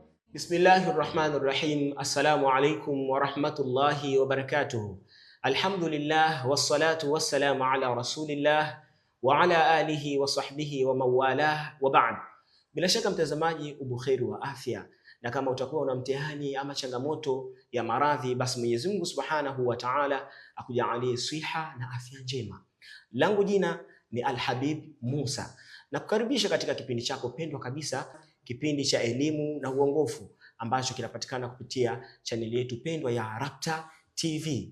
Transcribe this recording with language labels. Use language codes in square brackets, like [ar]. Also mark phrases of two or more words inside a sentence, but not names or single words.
[ar] بسم الله الرحمن الرحيم. السلام عليكم ورحمة الله وبركاته. الحمد لله والصلاة والسلام على رسول الله وعلى آله وصحبه ومن والاه وبعد. [sw] Bila shaka mtazamaji, ubuheri wa afya, na kama utakuwa una mtihani ama changamoto ya maradhi, basi Mwenyezi Mungu [ar] سبحانه وتعالى [sw] akujalie siha na afya njema. Langu jina ni Al-Habib Musa, na kukaribisha katika kipindi chako pendwa kabisa, kipindi cha elimu na uongofu ambacho kinapatikana kupitia chaneli yetu pendwa ya Rapta TV.